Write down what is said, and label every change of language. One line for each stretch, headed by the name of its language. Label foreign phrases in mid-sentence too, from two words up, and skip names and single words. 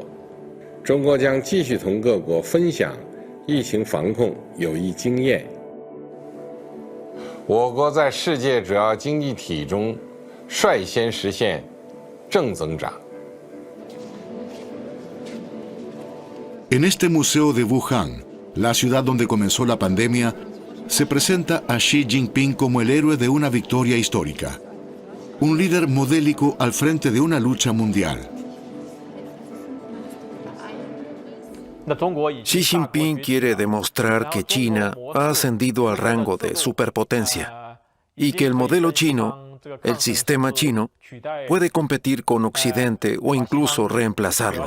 Chinese: 中国将继续同各国分享疫情防控有益经验。我国在世界主要经济体中率先实现正增长。
Spanish: En este museo de Wuhan, la ciudad donde comenzó la pandemia, se presenta a Xi Jinping como el héroe de una victoria histórica. Un líder modélico al frente de una lucha mundial. Xi Jinping quiere demostrar que China ha ascendido al rango de superpotencia y que el modelo chino, el sistema chino, puede competir con Occidente o incluso reemplazarlo.